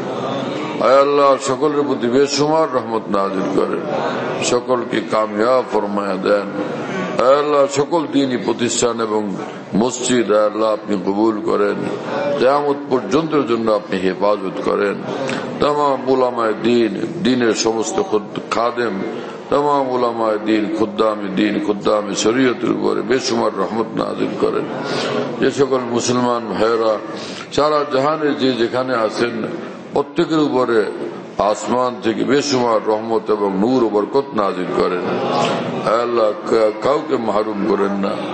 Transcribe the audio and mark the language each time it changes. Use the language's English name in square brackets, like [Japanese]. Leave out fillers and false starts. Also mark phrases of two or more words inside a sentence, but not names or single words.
[Bangla] আল্লাহ সকলের প্রতি বেশুমার রহমত নাযিল করেন, সকলকে কামিয়াব ফরমায়া দেন। আল্লাহ সকল দ্বীনি প্রতিষ্ঠান এবং মসজিদ আল্লাহ আপনি কবুল করেন, কিয়ামত পর্যন্তের জন্য আপনি হেফাজত করেন। [Urdu] تمام علمائے دین, [Bangla] दीনের সমস্ত খাদেম, [Urdu] تمام علمائے دین, خدام شریعت [Bangla] উপরে বেশুমার রহমত নাযিল করেন। যে সকল মুসলমান ভাইরা সারা জাহানে যে যেখানে আছেন প্রত্যেকের উপরে আসমান থেকে বেশুমার রহমত এবং নূর ও বরকত নাযিল করেন। আল্লাহ কাউকে মাহরুম করেন না।